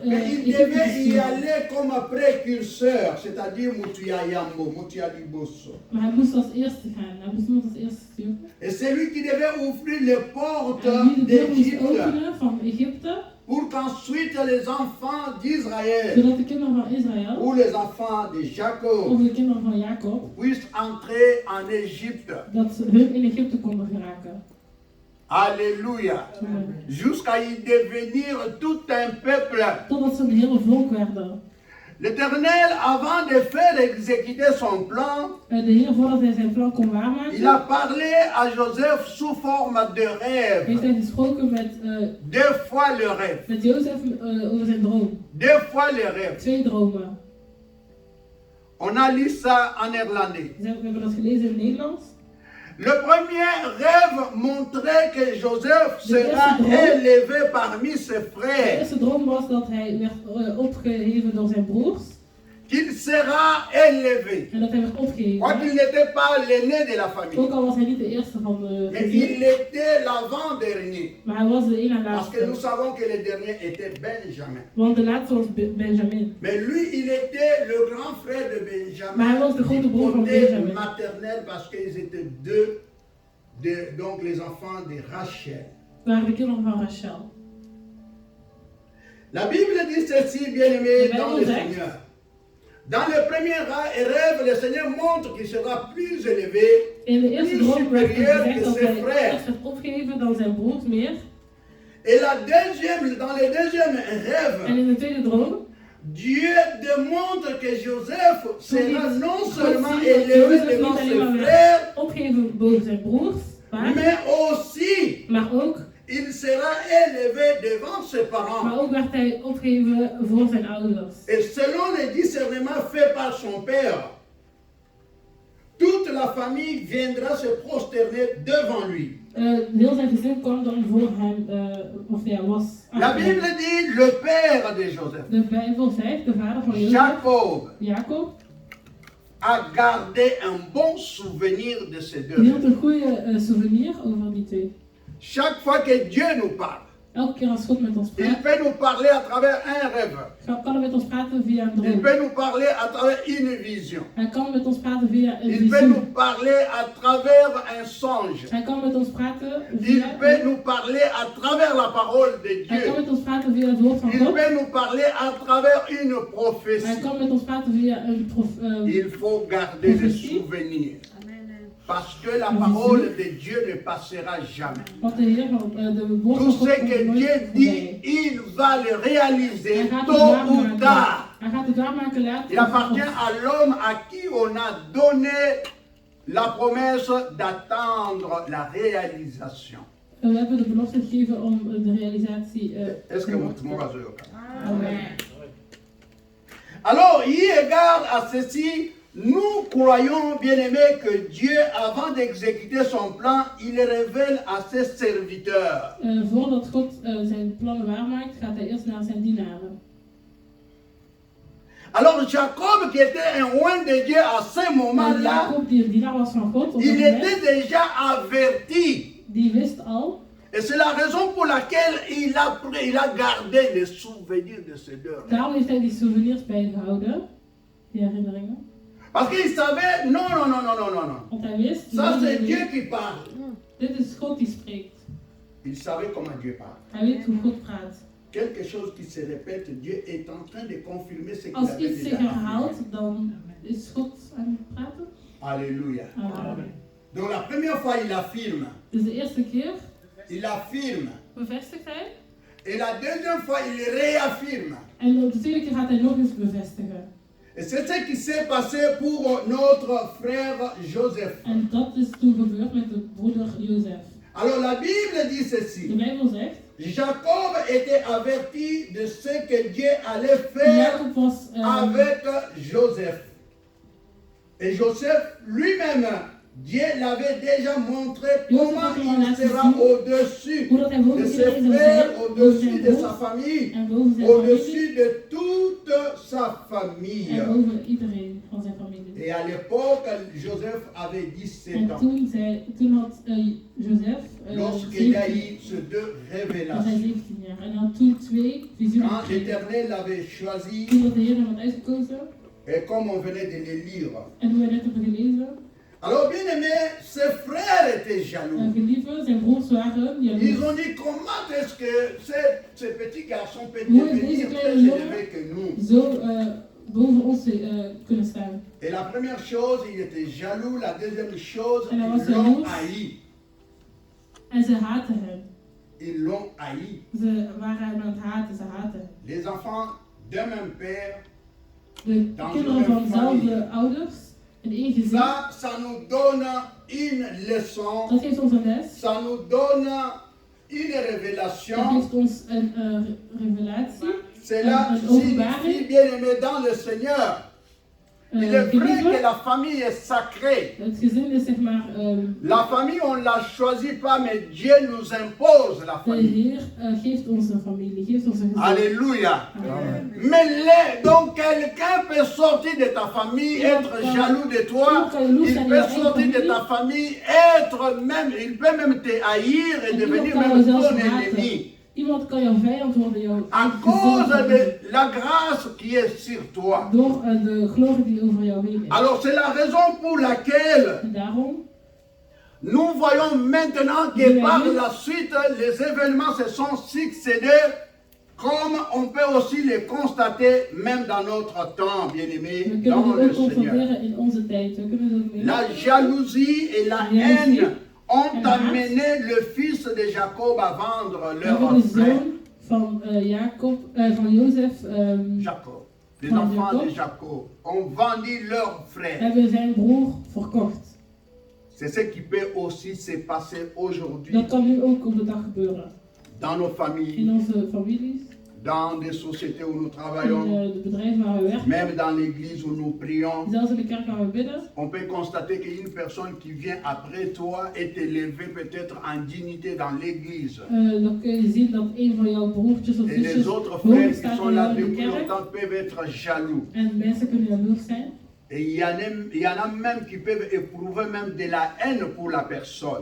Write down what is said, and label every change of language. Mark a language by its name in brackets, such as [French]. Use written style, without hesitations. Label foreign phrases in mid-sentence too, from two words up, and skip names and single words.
[French] Mais il [Dutch] Egypte te [French] devait y [Dutch] sturen. [French] aller comme précurseur, c'est-à-dire [Lingala] Moutia Yambo, Moutia Liboso. [Dutch] Maar hij moest als eerste gaan. Hij moest iemand als eerste sturen. [French] Et c'est lui qui devait ouvrir les portes [Dutch] En die de deur moest [French] d'Égypte [Dutch] openen van Egypte. [French] pour qu'ensuite les enfants d'Israël [Dutch] Zodat de kinderen van Israël [French] ou les enfants de [Dutch] of Jacob de kinderen van Jacob, [French] puissent entrer en Égypte. [Dutch] dat ze hun in Egypte konden geraken. [French] Alléluia. Amen. Jusqu'à y devenir tout un peuple. [Dutch] Totdat ze een hele volk werden. [French] L'Éternel, avant de faire exécuter son plan, [Dutch] De Heer, voordat hij zijn plan kon [French] il [Dutch] waarmaken, [French] a parlé à Joseph sous forme de [Dutch] heeft [French] rêve. [Dutch] hij gesproken [French] Deux fois le rêve. [Dutch] met Jozef over zijn droom. [French] Deux fois le rêve. [Dutch] 2 dromen. [French] On a lu ça en néerlandais. [Dutch] We hebben dat gelezen in het Nederlands. [French] Le premier rêve montrait que Joseph sera [Dutch] eerste droom. [French] élevé parmi ses [Dutch] De [French] frères, [Dutch] eerste droom was dat hij werd opgeheven door zijn broers. [French] qu'il sera élevé. [Dutch] En dat hij werd opgeheven. [French] Quoiqu'il n'était pas l'aîné de la famille, [Dutch] Ook al was hij niet de eerste van de [French] mais [Dutch] gezin, [French] il était l'avant-dernier. [Dutch] maar hij was de ene [French] Parce que nous [Dutch] laatste. [French] savons que le dernier était Benjamin. [Dutch] Want de laatste was Benjamin. [French] Mais lui, il était le grand frère de [Dutch] Maar hij Benjamin, was de grote [French] du [Dutch] broer van [French] côté [Dutch] Benjamin. [French] maternel, parce qu'ils étaient donc les enfants de Rachel. [Dutch] We waren de kinderen van Rachel. [French] La Bible dit ceci, bien-aimé, La dans Bible le dit. Seigneur. Dans le premier rêve, le Seigneur montre qu'il sera plus élevé, [Dutch] In de eerste [French] plus [Dutch] droom werd [French] supérieur [Dutch] gezegd [French] que [Dutch] dat [French] ses [Dutch] hij [French] frères. [Dutch] eerst werd opgeheven dan zijn broers meer. [French] Et dans le deuxième [Dutch] En [French] rêve, [Dutch] in de tweede droom [French] Dieu démontre que Joseph sera non [Dutch] God [French] seulement [Dutch] ziet dat [French] élevé [Dutch] Jozef [French] devant [Dutch] niet alleen [French] ses [Dutch] maar werd [French] frères, [Dutch] opgeheven boven zijn broers, [French] mais aussi [Dutch] maar ook [French] il sera élevé devant ses parents. [Dutch] werd hij opgeheven voor zijn ouders. [French] Et selon les discernements faits par son père, toute la famille viendra se prosterner devant lui. [Dutch] Heel zijn gezin kwam dan voor hem, of ja, was. [French] La Bible dit le père de Joseph, [Dutch] De Bijbel zegt, de vader van Jozef, [French] Jacob, [Dutch] Jacob, [French] a gardé un bon souvenir de ces deux. [Dutch] hield een goede souvenir over die twee. [French] Chaque fois que Dieu nous parle, [Dutch] Elke keer als God met ons [French] il [Dutch] praat, [French] peut nous parler à travers un rêve. [Dutch] kan hij met ons praten via een [French] Il [Dutch] droom. [French] peut nous parler à travers une vision. [Dutch] Hij kan met ons praten via een [French] Il peut nous [Dutch] visie. [French] parler à travers un songe. [Dutch] Hij kan met ons praten [French] Il [Dutch] via... [French] peut nous parler à travers la parole de [Dutch] Hij kan [French] Dieu. [Dutch] met ons praten via het woord van [French] Il [Dutch] God. [French] peut nous parler à travers une [Dutch] Hij [French] prophétie. [Dutch] kan met ons praten via een [French] Il faut garder le souvenir. Parce que la parole de Dieu ne passera jamais. [Dutch] Want de Heer van de woord van [French] Tout [Dutch] God [French] ce [Dutch] komt [French] que [Dutch] nooit [French] Dieu [Dutch] voorbij. [French] dit, il va le [Dutch] Hij [French] réaliser [Dutch] gaat het [French] tôt ou [Dutch] waarmaken. [French] tard. [Dutch] Hij gaat het waarmaken later. [French] Il appartient à l'homme à qui on a donné la promesse d'attendre la réalisation. [Dutch] We hebben de belofte gegeven om de realisatie [French] Est-ce que [Dutch] te [French] vous [Dutch] wachten. [French] Amen. Alors, eu égard à ceci, nous croyons, bien-aimés, que Dieu, avant d'exécuter son plan, il révèle à ses serviteurs. [Dutch] Voordat God zijn plannen waarmaakt, gaat hij eerst naar zijn dienaren. [French] Alors, Jacob, qui était un oint de Dieu à ce moment-là, [Dutch] Jacob, die een dienaar was van God, op dat [French] il [Dutch] moment, [French] était déjà averti. [Dutch] die wist al. [French] Et c'est la raison pour laquelle il a gardé les souvenirs de ces deux. [Dutch] Daarom heeft hij die souvenirs bijgehouden, die herinneringen. [French] Parce qu'il savait, non. [Dutch] Want hij wist, [French] Ça, c'est Dieu qui parle. [Dutch] dit is God die spreekt. [French] Il savait comment Dieu parle. [Dutch] Hij weet hoe God praat. [French] Quelque chose qui se répète, Dieu est en train de confirmer ce qu'il [Dutch] Als [French] avait [Dutch] iets [French] déjà [Dutch] zich herhaalt, [French] affirmé. [Dutch] dan is God aan het praten. [French] Alléluia. Amen. Donc la première fois, il affirme. [Dutch] Dus de eerste keer [French] Il affirme. [Dutch] bevestigt hij. [French] Et la deuxième fois, il réaffirme. [Dutch] En de tweede keer gaat hij nog eens bevestigen. [French] Et c'est ce qui s'est passé pour notre frère Joseph. [Dutch] En dat is toen gebeurd met de broeder Jozef. [French] Alors la Bible dit [Dutch] De [French] ceci. [Dutch] Bijbel zegt, [French] Jacob était averti de ce que Dieu allait faire [Dutch] Jacob was [French] avec Joseph. Et Joseph lui-même, Dieu l'avait déjà montré comment il sera au-dessus [Dutch] hoe dat hij boven [French] de ses [Dutch] iedereen zou [French] frères, [Dutch] zijn, boven [French] au-dessus [Dutch] zijn [French] de [Dutch] broers [French] sa famille, [Dutch] en boven zijn familie [French] au-dessus de toute sa famille. [Dutch] en boven iedereen van zijn familie. [French] Et à l'époque, Joseph avait 17 [Dutch] En [French] ans. [Dutch] toen had Jozef [French] Lorsqu'il a 17 eu ces deux [Dutch] was hij [French] révélations. [Dutch] 17 jaar. En had toen 2 visioenen [French] Quand [Dutch] gekregen. [French] l'Éternel l'avait choisi, [Dutch] Toen dat de Heer hem had uitgekozen [French] et comme on venait de les lire. [Dutch] en hoe wij net hebben gelezen. [French] Alors, bien aimé, ses frères étaient jaloux. [Dutch] Geliefde, zijn broers waren [French] Ils [Dutch] jaloers. [French] ont dit comment est-ce que ce petit garçon peut Oui, devenir oui, très oui. élevé que nous. [Dutch] Zo boven ons kunnen staan. [French] Et la première chose, il était jaloux. La deuxième chose, [Dutch] En hij was [French] ils l'ont [Dutch] jaloers. [French] haï. [Dutch] En ze haatten hem. [French] Ils l'ont haï. [Dutch] Ze waren hem aan het haten, ze haatten hem. [French] Les enfants d'un même père, [Dutch] De kinderen van dezelfde ouders in één gezin. [French] ça nous donne une leçon. [Dutch] Dat geeft ons een les. [French] Ça nous donne une [Dutch] Dat [French] révélation. [Dutch] geeft ons een revelatie. [French] Cela [Dutch] Een [French] signifie, [Dutch] openbaring. [French] bien aimé, dans le Seigneur. Il est vrai que [Dutch] Geliefde, [French] la famille est sacrée. [Dutch] het gezin is zeg maar, [French] La famille, on ne la choisit pas, mais Dieu nous impose la [Dutch] de [French] famille. [Dutch] Heer geeft ons een familie, geeft ons een gezin. [French] Alléluia. Amen. Mais donc quelqu'un peut sortir de ta famille, être jaloux de toi. Il peut sortir de ta famille, être même, il peut même te haïr et [Dutch] En [French] devenir [Dutch] iemand kan [French] même [Dutch] jou zelfs [French] ton [Dutch] haten. [French] ennemi. [Dutch] Iemand kan jouw vijand worden, jouw [French] À cause de la grâce qui est sur toi. [Dutch] door de glorie die over jou heen is. [French] Alors c'est la raison pour laquelle [Dutch] En daarom [French] nous voyons maintenant que par la suite, les événements se sont succédés, comme on peut aussi les constater même dans notre temps, [Dutch] we [French] bien-aimés, [Dutch] kunnen [French] dans [Dutch] dit [French] le [Dutch] ook [French] Seigneur. [Dutch] constateren in onze tijd. We kunnen het ook mee. [French] La jalousie et la haine ont amené le fils de Jacob à vendre [Dutch] We [French] leur [Dutch] hebben de [French] frère. [Dutch] zoon van van Jozef, [French] Jacob. Les [Dutch] Van [French] enfants [Dutch] Jacob. [French] de Jacob ont vendu leur frère. [Dutch] hebben zijn broer verkocht. [French] C'est ce qui peut aussi se passer aujourd'hui [Dutch] Dat kan nu ook op de dag gebeuren. [French] dans nos [Dutch] In [French] familles, [Dutch] onze families, [French] dans des sociétés où nous [Dutch] in [French] travaillons, [Dutch] de bedrijven waar we werken, [French] même dans l'église où nous prions. [Dutch] zelfs in de kerk waar we bidden. [French] On peut constater qu'une personne qui vient après toi est élevée peut-être en dignité dans l'église. [Dutch] Dan kun je zien dat een van jouw broertjes of [French] Et les [Dutch] zusjes [French] autres [Dutch] hoog [French] frères qui [Dutch] staat [French] sont [Dutch] in [French] là [Dutch] jou in de [French] depuis [Dutch] kerk. [French] longtemps peuvent être jaloux. [Dutch] En mensen kunnen jaloers zijn. [French] Et il y en a même qui peuvent éprouver même de la haine pour la personne.